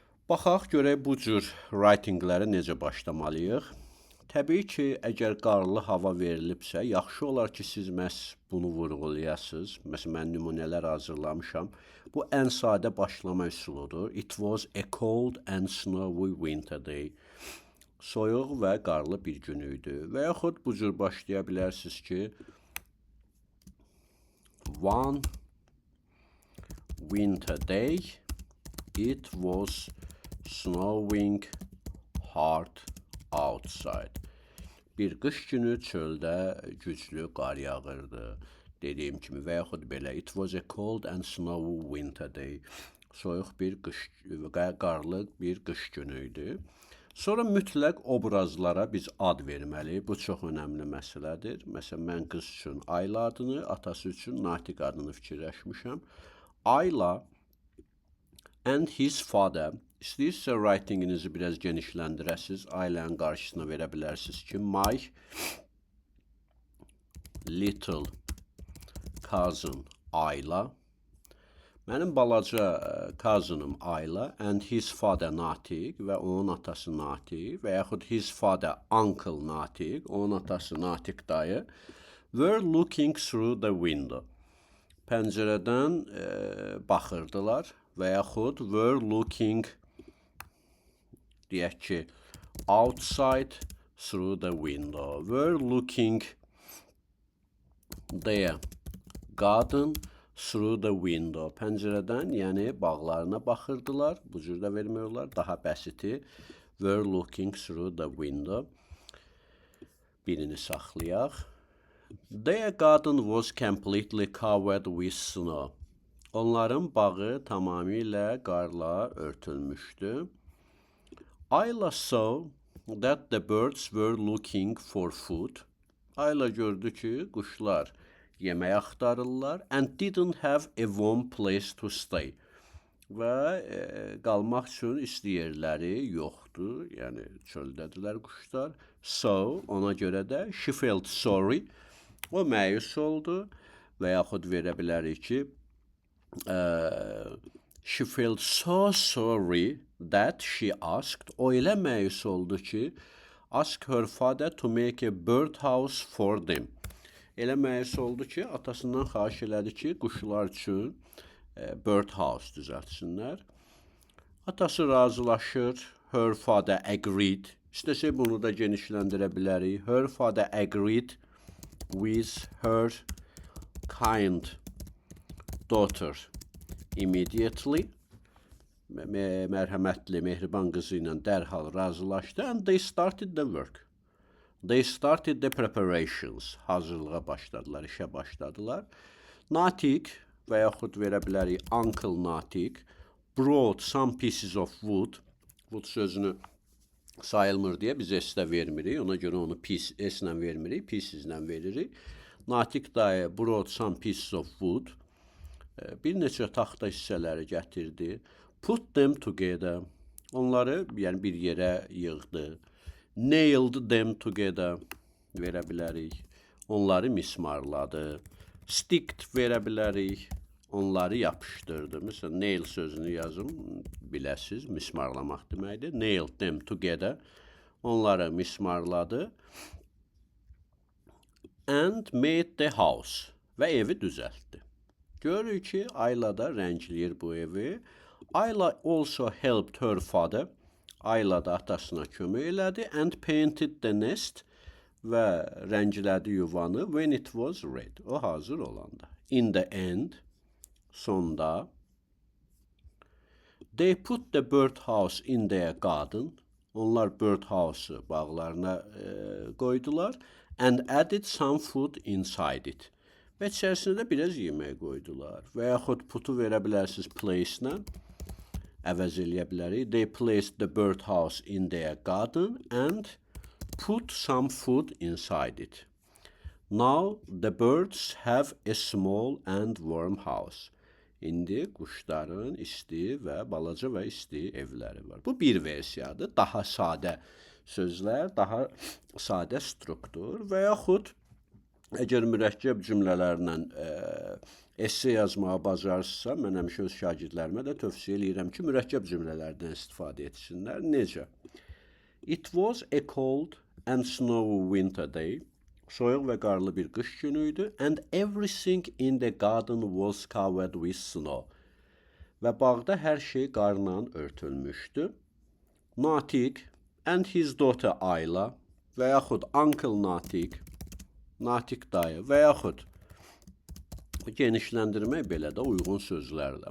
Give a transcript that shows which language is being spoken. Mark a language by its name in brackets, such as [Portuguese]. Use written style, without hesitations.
[Azerbaijani] Baxaq, görək bu cür writingləri necə başlamalıyıq. Təbii ki, əgər qarlı hava verilibsə, yaxşı olar ki, siz məhz bunu vurğulayasınız. Məsələn, mən nümunələr hazırlamışam. Bu ən sadə başlama üsuludur. [English] It was a cold and snowy winter day. [Azerbaijani] Soyuq və qarlı bir gün idi. Və yaxud bu cür başlaya bilərsiniz ki, [English] one winter day, it was snowing hard outside. [Azerbaijani] Bir qış günü çöldə güclü qar yağırdı. Dediyim kimi və yaxud belə, [English] it was a cold and snowy winter day. [Azerbaijani] Soyuq bir qarlı bir qış günü idi. Sonra mütləq obrazlara biz ad verməliyik. Bu çox önəmli məsələdir. Məsələn, mən qız üçün Ayla adını, atası üçün Natiq adını fikirləşmişəm. [English] Ayla and his father. [Azerbaijani] İstəyirsə writinginizi biraz genişləndirəsiniz. Ailənin qarşısına verə bilərsiniz ki, [English] my little cousin Ayla. [Azerbaijani] Mənim balaca cousinım Ayla [English] and his father [Azerbaijani] Natiq və onun atası Natiq və yaxud [English] his father uncle [Azerbaijani] Natiq, onun atası Natiq dayı [English] were looking through the window. [Azerbaijani] Pəncərədən baxırdılar və yaxud [English] were looking, [Azerbaijani] deyək ki, [English] outside through the window. Were looking their garden through the window. [Azerbaijani] Pəncərədən, yəni bağlarına baxırdılar. Bu cür də vermək olar. Daha bəsiti. [English] Were looking through the window. [Azerbaijani] Birini saxlayaq. [English] Their garden was completely covered with snow. [Azerbaijani] Onların bağı tamamilə qarla örtülmüşdü. [English] Ayla saw that the birds were looking for food. [Azerbaijani] Ayla gördü ki, quşlar yemək axtarırlar [English] and didn't have a warm place to stay. [Azerbaijani] Və qalmaq üçün isti yerləri yoxdur, yəni çöldədirlər quşlar. [English] So, [Azerbaijani] ona görə də [English] she felt sorry, [Azerbaijani] o məyus oldu və yaxud verə bilərik ki, [English] she felt so sorry that she asked, [Azerbaijani] o elə məyus oldu ki, [English] ask her father to make a birdhouse for them. [Azerbaijani] Elə məyus oldu ki, atasından xahiş elədi ki, quşlar üçün birdhouse düzəltsinlər. Atası razılaşır. [English] Her father agreed. [Azerbaijani] İstəsək bunu da genişləndirə bilərik. [English] Her father agreed with her kind daughter immediately. [Azerbaijani] Mərhəmətli, mehriban qızı ilə dərhal razılaşdı. [English] And they started the work. They started the preparations. [Azerbaijani] Hazırlığa başladılar, işə başladılar. [English] Natiq [Azerbaijani] və yaxud verə bilərik [English] Uncle Natiq brought some pieces of wood. [Azerbaijani] Wood sözünü sayılmır deyə biz S-də vermirik. Ona görə onu S-lə vermirik, pieces-lə veririk. [English] Natiq dayı brought some pieces of wood. [Azerbaijani] Bir neçə taxta hissələri gətirdi. [English] Put them together. [Azerbaijani] Onları yəni bir yerə yığdı. [English] Nailed them together [Azerbaijani] verə bilərik. Onları mismarladı. Sticked verə bilərik. Onları yapışdırdı. Məsələn, nail sözünü yazım, biləsiniz, mismarlamaq deməkdir. [English] Nailed them together. [Azerbaijani] Onları mismarladı. [English] And made the house. [Azerbaijani] və evi düzəltdi. Görürük ki, Ayla da rəngləyir bu evi. [English] Ayla also helped her father. [Azerbaijani] Ayla da atasına kömək elədi [English] and painted the nest [Azerbaijani] və rənglədi yuvanı [English] when it was red. [Azerbaijani] O hazır olanda. [English] In the end, sonda they put the birdhouse in their garden. [Azerbaijani] Onlar birdhouse'u bağlarına qoydular [English] and added some food inside it. [Azerbaijani] Və içərisində biraz yemək qoydular. Və yaxud put'u verə bilərsiniz place-lə. Əvəz eləyə bilərik. [English] They placed the birdhouse in their garden and put some food inside it. Now the birds have a small and warm house. [Azerbaijani] İndi quşların isti və balaca və isti evləri var. Bu bir versiyadır. Daha sadə sözlər, daha sadə struktur və yaxud əgər mürəkkəb cümlələrlə esse yazmağı bacarsınızsa, mən həmişə öz şagirdlərimə də tövsiyə edirəm ki, mürəkkəb cümlələrdən istifadə etsinlər. Necə? [English] It was a cold and snowy winter day. [Azerbaijani] Soyuq və qarlı bir qış günü idi. [English] And everything in the garden was covered with snow. [Azerbaijani] Və bağda hər şey qarla örtülmüşdü. [English] Natiq and his daughter Ayla [Azerbaijani] və yaxud Uncle Natiq, Natiq dayı və yaxud genişləndirmək belə də uyğun sözlərlə.